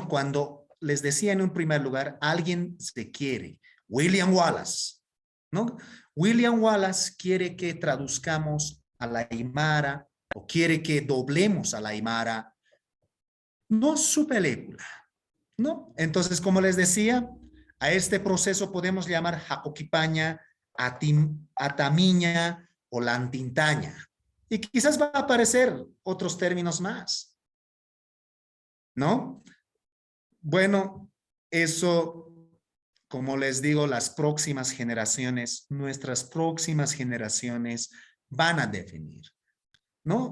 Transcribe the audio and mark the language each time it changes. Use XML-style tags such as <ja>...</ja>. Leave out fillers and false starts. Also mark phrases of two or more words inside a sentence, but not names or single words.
<es>Cuando les decía en un primer lugar, alguien se quiere, William Wallace, ¿no? William Wallace quiere que traduzcamos a la aymara o quiere que doblemos a la aymara, no su película, ¿no? Entonces, como les decía, a este proceso podemos llamar</es> <ay>jacoquipaña, atamiña</ay> <es>o lantintaña. Y quizás va a aparecer otros términos más, ¿no? Bueno, eso, como les digo, las próximas generaciones, nuestras próximas generaciones van a definir, ¿no?</es>